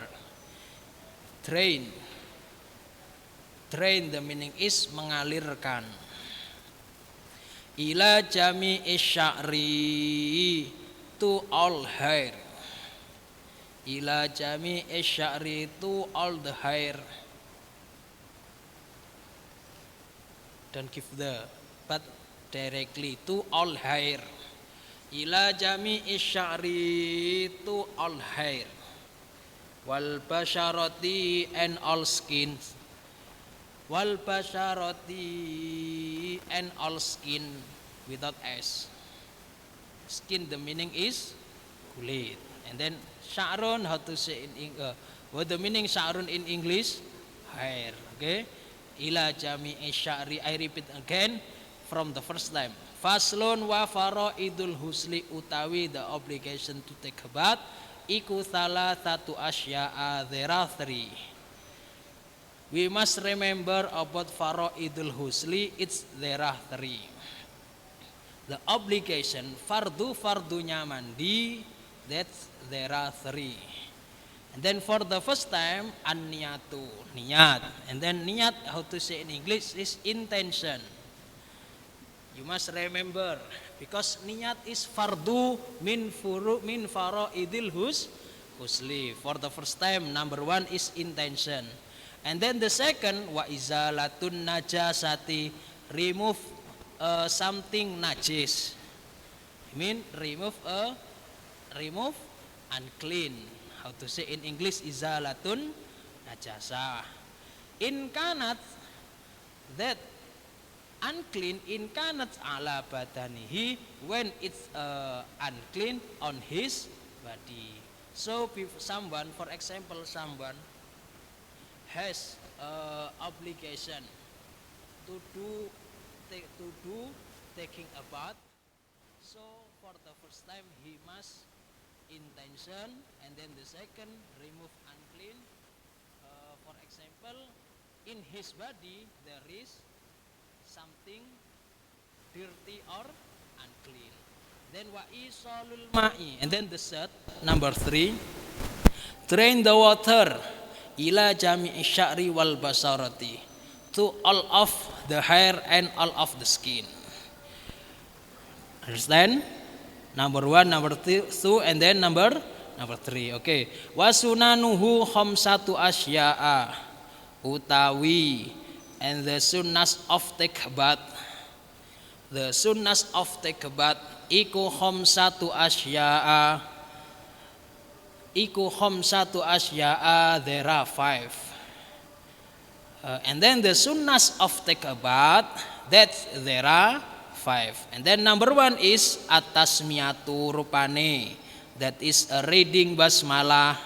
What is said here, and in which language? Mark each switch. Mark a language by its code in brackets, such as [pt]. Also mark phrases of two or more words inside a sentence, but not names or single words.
[en] Drain the meaning is mengalirkan. [ar] Ila jami'i sya'ri [en] to all hair. [ar] Ila jami'i sya'ri [en] to all the hair. Don't give the but directly to all hair. [ar] Ila jami'i sya'ri [en] to all hair. [ar] Wal basharati [en] and all skins. [ar] Wal basharati [en] and all skin without s. Skin the meaning is kulit. And then sya'run, how to say in what the meaning sya'run in English? Hair. Okay. [ar] Ila jami'i sya'ri. [en] I repeat again from the first time. [ar] Faslun wa faraidul husli [en] utawi the obligation to take a bath iku [id] salah satu [en] asya'a. There are three. We must remember about [ar] faraidul husli. [en] There are three. The obligation [id] fardunya mandi, [en] that's there are three. And then for the first time an-niyatu, niyat. And then niyat, how to say in English, is intention. You must remember because niyat is [ar] fardu min faraidil husli. [en] For the first time, number one is intention. And then the second [ar] wa izalatun najasati, [en] remove something najis. I mean remove unclean. How to say in English [ar] izalatun najasa. In kanat [en] that unclean [ar] in kanat ala badanihi, [en] when it's unclean on his body. So someone, for example, someone has obligation to do taking a bath. So for the first time he must intention, and then the second remove unclean. For example, in his body there is something dirty or unclean. [ar] Then wa isalul ma'i, [en] and then the third, number 3, drain the water [ar] ila jami'i sya'ri wal basarati, [en] to all of the hair and all of the skin. Understand? Number 1, number 2, and then number 3. [ar] Okay. Wasunanuhu khamsatu asya'a, [en] utawi, and the sunnas of take bath. The sunnas of take bath iku [ar] khamsatu asya'a. [en] There are 5. And then the sunnas of take bath, that there are 5. And then number 1 is atasmiyatu rupane, that is a reading basmalah.